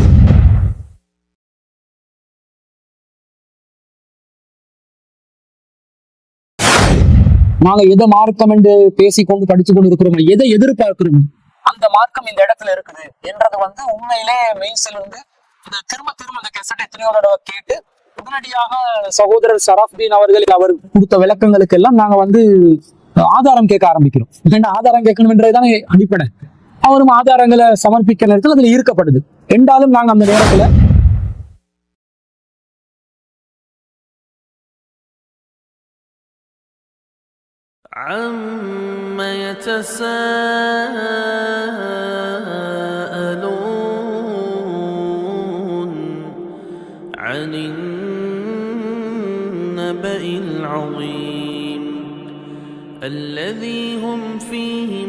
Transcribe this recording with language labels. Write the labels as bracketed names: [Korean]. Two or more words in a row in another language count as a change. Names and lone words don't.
[Tamil] நாங்க எதை மார்க்கம் என்று பேசிக்கொண்டு படிச்சு கொண்டு இருக்கிறோம், எதை எதிர்பார்க்கிறோம், அந்த மார்க்கம் இந்த இடத்துல இருக்குது என்றது உண்மையிலே மெய்ஸில் திரும்ப திரும்ப அந்த கெசட் எத்தனையோ தடவை கேட்டு உடனடியாக சகோதரர் ஷரஃப்தீன் அவர்கள் அவர் கொடுத்த விளக்கங்களுக்கு எல்லாம் நாங்க ஆதாரம் கேட்க ஆரம்பிக்கிறோம். ஏன்னா ஆதாரம் கேட்கணும் என்றதுதான் அடிப்படை. அவரும் ஆதாரங்களை சமர்ப்பிக்க நேரத்தில் அதுல ஈர்க்கப்படுது. என்றாலும் நாங்க அந்த நேரத்துல [Arabic] عَمَّ يَتَسَاءَلُونَ عَنِ النَّبَإِ الْعَظِيمِ الَّذِي هُمْ فِيهِ